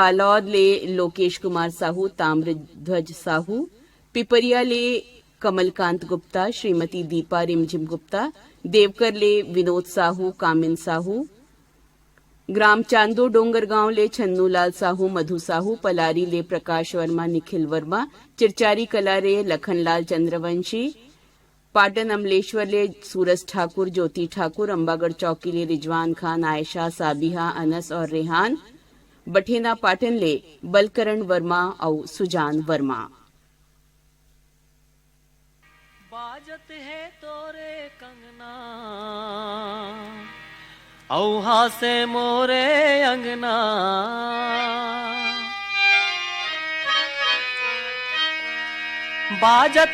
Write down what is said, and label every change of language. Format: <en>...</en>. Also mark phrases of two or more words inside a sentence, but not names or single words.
<hne>बालौद ले लोकेश कुमार साहू ताम्रध्वज साहू पिपरिया ले कमलकांत गुप्ता श्रीमती दीपा रिमझिम गुप्ता देवकर ले विनोद साहू कामिन साहू ग्राम चांदो डोंगरगांव ले छन्नूलाल साहू मधु साहू पलारी ले प्रकाश वर्मा निखिल वर्मा चिरचारी कला रे लखनलाल चंद्रवंशी पाटन अमलेश्वर ले सूरज ठाकुर ज्योति ठाकुर अंबागढ़ चौकी ले रिजवान खान आयशा साबिहा अनस और रेहान बठेना पाटन ले बलकरण वर्मा और सुजान वर्मा बाजत है तोरे कंगना औहा से मोरे अंगना बाजत</hne>